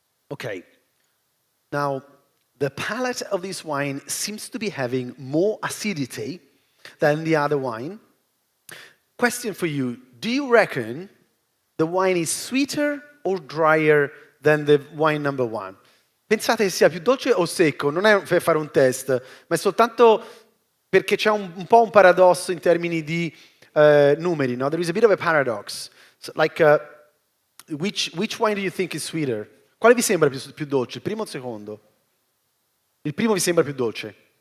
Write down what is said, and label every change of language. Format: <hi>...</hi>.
<en>Okay. Now, the palate of this wine seems to be having more acidity than the other wine. Question for you, do you reckon the wine is sweeter or drier than the wine number one?</en> <it>Pensate che sia più dolce o secco? Non è per fare un test, ma è soltanto perché c'è un po' un paradosso in termini di numeri, no?</it> <en>There is a bit of a paradox. So, like, which wine do you think is sweeter?</en> <it>Quale vi sembra più dolce, il primo o il secondo? Il primo vi sembra più dolce?</it>